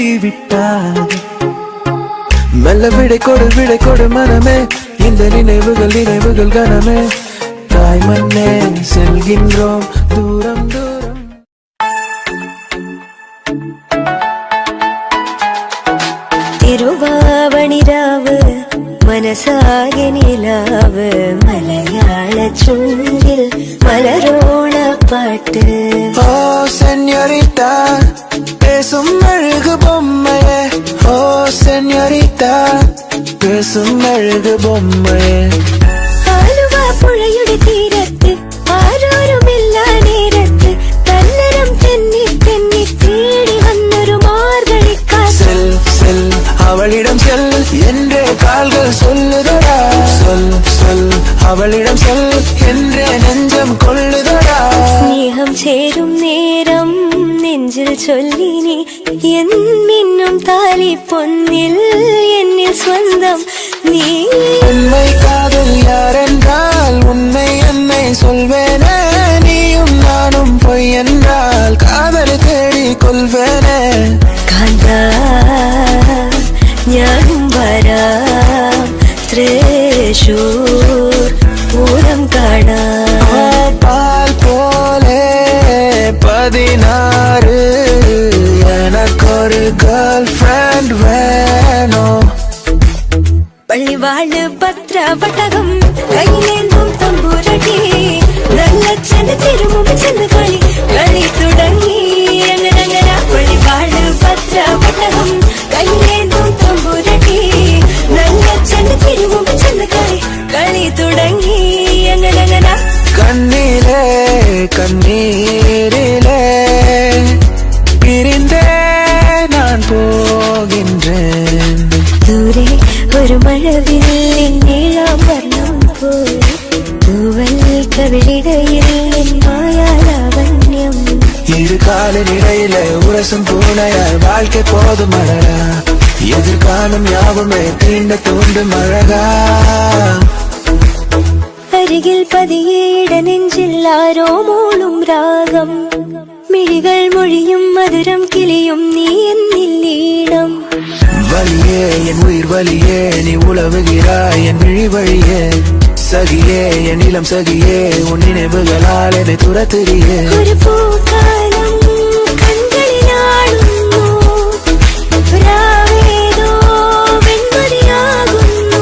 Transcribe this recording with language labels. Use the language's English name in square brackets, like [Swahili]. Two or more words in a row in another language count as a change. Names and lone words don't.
[Tamil] விட்டார் மெல்ல விடை கொடு மனமே இந்த நினைவுகள் கனமே தாய் மண்ணே செல்கின்றோம் தூரம் தூரம் [Malayalam] തിരുവാവണിരാവ് മനസാകെ നിലാവ് മലയാള ചുണ്ടിൽ മലരോണ പാട്ട് [Tamil] ஓ சென்யோரிட்டா பேசும் அழகு பொம்மையே ஓ சென்யோரிட்டா பேசும் அழகு பொம்மையே [Malayalam] ആലുവ പുഴയുടെ തീരത്ത് ആരോരുമില്ല നേരത്ത് തന്നരം തെന്നി തെന്നി തേടി വന്നൊരു മാർഗഴിക്കാറ്റ് [Tamil] செல் செல் அவளிடம் செல் என்றே கால்கள் சொல்லுதடா சொல் அவளிடம் செல் என்றே நெஞ்சம் கொள்ளுதடா [Malayalam] സ്നേഹം ചേരും നേരം നെഞ്ചിൽ ചൊല്ലിനി എന്നിന്നും താലി പൊന്നിൽ എന്നിൽ സ്വന്തം നീ [Tamil] உண்மை காதல் யாரென்றால் உன்னை என்னை சொல்வேனே நீயும் நானும் பொய் என்றால் காதல் தேடி கொள்வேனே [Malayalam] കാന്താ ഞാനും വരാം തൃശൂർ പൂരം കാണാം [Tamil] பால் போலே 16 எனக்கொரு [English] girl friend [Tamil] வேணும் [Malayalam] പള്ളിവാള് പത്രവട്ടകം കയ്യിലേന്തും തമ്പൂരടി നല്ല ചെന്ന് തിരുമുമ്പ് ചെന്ന് കളി തുടങ്ങി അങ്ങനെ പള്ളിവാള് പത്രവട്ടകം കയ്യിലേന്തും തമ്പൂരടി നല്ല ചെന്ന് തിരുമുമ്പ് ചെന്ന് കളി തുടങ്ങി അങ്ങനെ [Tamil] கண்ணிலே கண்ணீரிலே பிரிந்தே நான் போகின்றேன் [Malayalam] ദൂരെ ഒരു മഴവില്ലിൻ നീളം വർണ്ണം പോലെ തൂവൽ കവിളിടയിൽ മായാലാവണ്യം [Tamil] இரு காலின் இடையில உரசும் பூனையால் வாழ்க்கை போதும் அழகா எதிர்காலம் யாவுமே தீண்ட தூண்டும் அழகா [Malayalam] അരികിൽ പതിയെ ഇടനെഞ്ചിൽ ആരോ മൂളും രാഗം മിഴികൾ മൊഴിയും മധുരം കിളിയും നീ എന്നില്ലീണം [Tamil] வலியே என் உயிர் வலியே நீ உலவுகிறாய் என் விழி வழியே சகியே என் இளம் சகியே உன் நினைவுகளால் என்னை துரத்துறியே ஒரு பூக்காலம் கண்களில் ஆடுமோ ராவேதோ வெண்மதியாகுமோ